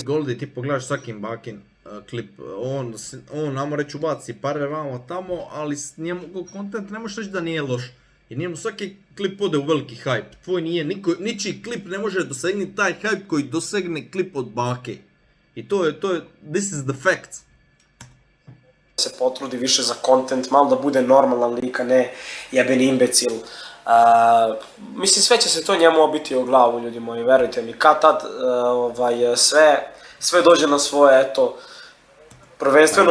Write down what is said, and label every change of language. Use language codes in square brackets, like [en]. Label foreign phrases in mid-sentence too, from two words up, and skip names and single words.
[sr] Goldi, ti pogledaš svakim Bakin klip, on namo reći ubaci pare vamo tamo, ali njemu kontent ne možeš reći da nije loš. Jer njemu svaki klip ode u veliki hype. Tvoj nije, ničiji klip ne može dosegnuti taj hype koji dosegne klip od Bake. I to je, [en] this is the fact. [sr] se potrudi više za content, malo da bude normalan lik, a ne jebeni imbecil. Mislim, sve će se to njemu obiti o glavu, ljudi moji, verujte mi. Kad tad sve dođe na svoje, eto, prvenstveno